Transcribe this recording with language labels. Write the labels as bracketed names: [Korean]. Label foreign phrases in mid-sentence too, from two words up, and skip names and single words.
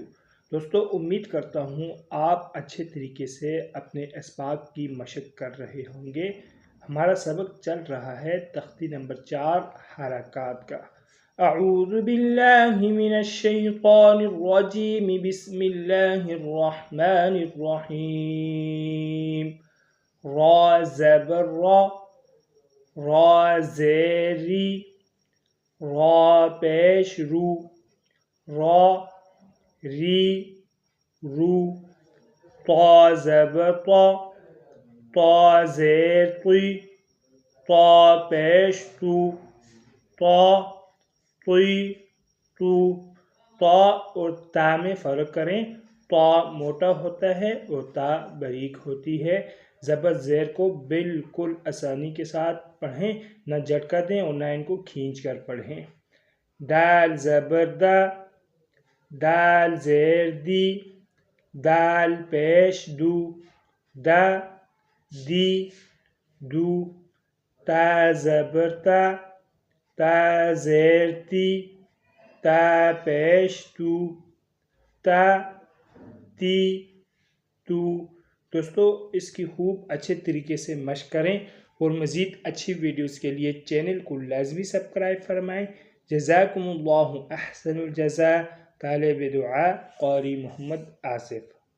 [Urdu] دوستو، امید کرتا ہوں آپ اچھے طریقے سے اپنے اسباق کی مشق کر رہے ہوں گے۔ ہمارا سبق چل رہا ہے تختی نمبر 4 حرکات کا۔ [Arabic] اعوذ باللہ من الشیطان الرجیم، بسم اللہ الرحمن الرحیم۔ [Urdu] را زبر را، را زیری، را پیش رو، را ری رو، طا زبر طا، طا زیر طی، طا پیش تو، طا طی تو۔ طا اور تا میں فرق کریں۔ طا موٹا ہوتا ہے اور تا باریک ہوتی ہے۔ زبر زیر کو بالکل آسانی کے ساتھ پڑھیں، نہ جھٹکا دیں اور نہ ان کو کھینچ کر پڑھیں۔ دال زبر دا، دال زیر دی، دال پیش دو، دا دی دو۔ تا زبر تا، تا زیر تی، تا پیش تو، تا تی تو۔ دوستو، اس کی خوب اچھے طریقے سے مشق کریں اور مزید اچھی ویڈیوز کے لیے چینل کو لازمی سبسکرائب فرمائیں۔ [Arabic] جزاکم اللہ احسن الجزاء۔ [Urdu] طالب دعا قاری محمد آصف۔